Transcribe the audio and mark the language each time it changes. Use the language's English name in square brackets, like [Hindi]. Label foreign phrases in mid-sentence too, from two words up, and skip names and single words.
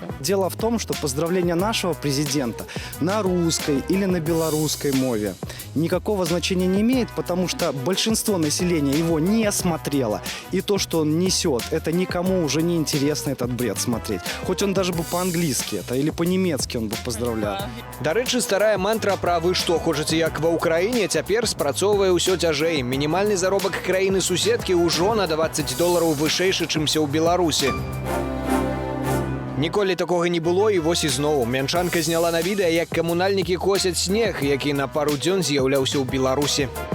[Russian] Дело в том, что поздравление нашего президента на русской или на белорусской мове никакого значения не имеет, потому что большинство населения его не смотрело. И то, что он несет, это никому уже не интересно этот бред смотреть. Хоть он даже бы по-английски это или по-немецки он бы поздравлял. [Belarusian] Дарэчы, старая мантра пра «вы што, хочаце як ва Ўкраіне» цяпер спрацоўвае ўсё цяжэй. Мінімальны заробак краіны-суседкі ўжо на $20 вышэйшы, чымся ў Беларусі. Ніколі такога не было, і вось ізноў. Мянчанка зняла на відэа, як камунальнікі косяць снег, які на пару дзён з'яўляўся ў Беларусі.